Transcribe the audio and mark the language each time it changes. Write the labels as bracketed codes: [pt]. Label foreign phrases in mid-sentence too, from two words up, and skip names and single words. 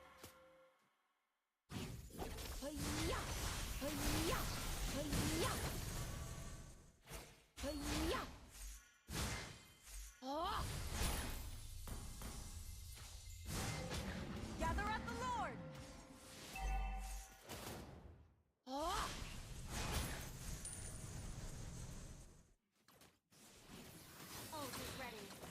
[en] Hi-ya! Hi-ya! Hi-ya! Hi-ya! Ah! Gather at the Lord! Ah! Ult is ready.